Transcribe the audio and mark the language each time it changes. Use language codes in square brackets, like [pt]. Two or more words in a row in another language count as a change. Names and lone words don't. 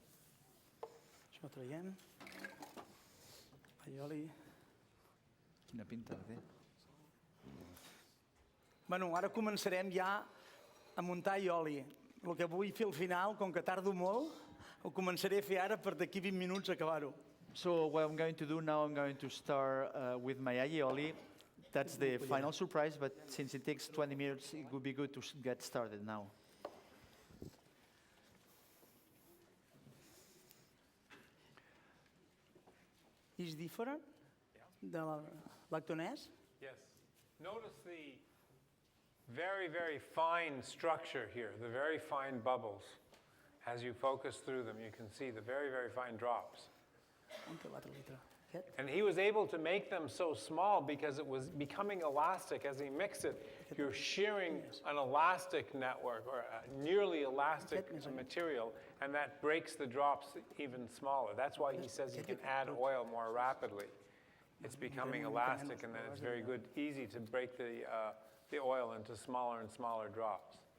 [ca] Això ho traiem. Aioli. Quina pinta de té. Bueno, ara començarem ja a muntar aioli. El que vull fer al final, com que tardo molt, ho començaré a fer ara per d'aquí 20 minuts acabar-ho. [en] So what I'm going to do now, I'm going to start with my aioli. That's the final surprise, but since it takes 20 minutes, it would be good to get started now. Is different [ca] de la lactonès? [en] Yes. Notice the very, very fine structure here, the very fine bubbles. As you focus through them, you can see the very, very fine drops. [ca] On té l'altre litre? Aquest? [en] And he was able to make them so small because it was becoming elastic. As he mixed it, you're shearing an elastic network or a nearly elastic material, and that breaks the drops even smaller. That's why he says he can add oil more rapidly. It's becoming elastic, and then it's very good, easy to break the oil into smaller and smaller drops.